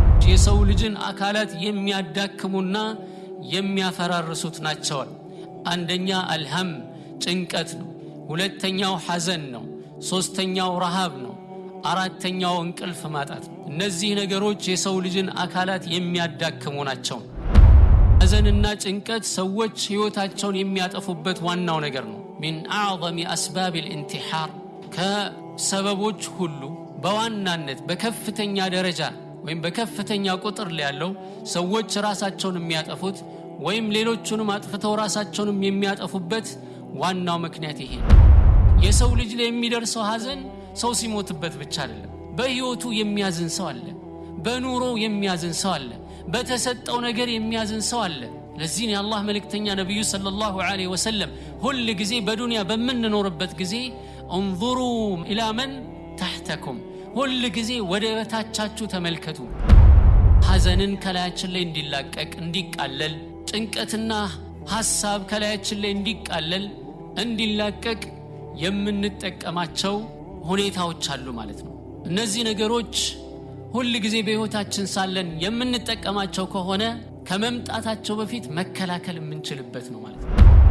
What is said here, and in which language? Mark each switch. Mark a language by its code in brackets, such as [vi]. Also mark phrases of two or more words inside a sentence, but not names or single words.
[am] የሰው ልጅን አካላት የሚያዳክሙና የሚያፈራርሱት ናቸው። አንደኛ አልሃም ጭንቀት ነው፣ ሁለተኛው ሐዘን ነው፣ ሶስተኛው ረሃብ ነው፣ አራተኛው እንቅልፍ ማጣት ነው። እነዚህ ነገሮች የሰው ልጅን አካላት የሚያዳክሙ ናቸው። ሐዘንና ጭንቀት ሰዎች ህይወታቸውን የሚያጠፉበት ዋናው ነገር ነው። [ar] من اعظم اسباب الانتحار [am] ከሰበቦች ሁሉ በዋናነት በከፍተኛ ደረጃ ወይም በከፍተኛ ቁጥር ላይ ያለው ሰዎች ራሳቸውን የሚያጠፉት ወይም ሌሎቹንም አጥፍተው ራሳቸውን የሚያጠፉበት ዋናው ምክንያት ይሄ ነው። የሰው ልጅ ላይ የሚደርሰው ሐዘን ሰው ሲሞትበት ብቻ አይደለም። በህይወቱ የሚያዝን ሰው አለ፣ በኑሮ የሚያዝን ሰው አለ፣ በተሰጠው ነገር የሚያዝን ሰው አለ። ለዚህ ነው የአላህ መልእክተኛ ነብዩ [ar] صلى الله عليه وسلم [am] ሁሉ ጊዜ በዱንያ በመንኖርበት ጊዜ [ar] انظروا الى من تحتكم [am] ሁሉ ጊዜ ወደ በታቻችሁ ተመልከቱ። ሐዘንን ከላያችን ላይ እንዲላቀቅ እንዲቃለል፣ ጭንቀትና ሐሳብ ከላያችን ላይ እንዲቃለል እንዲላቀቅ የምንጠቀማቸው ሁኔታዎች አሉ ማለት ነው። እነዚህ ነገሮች ሁሉ ጊዜ በህይወታችን ሳለን የምንጠቀማቸው ከሆነ ከመምጣታቸው በፊት መከላከል የምንችልበት ነው ማለት ነው።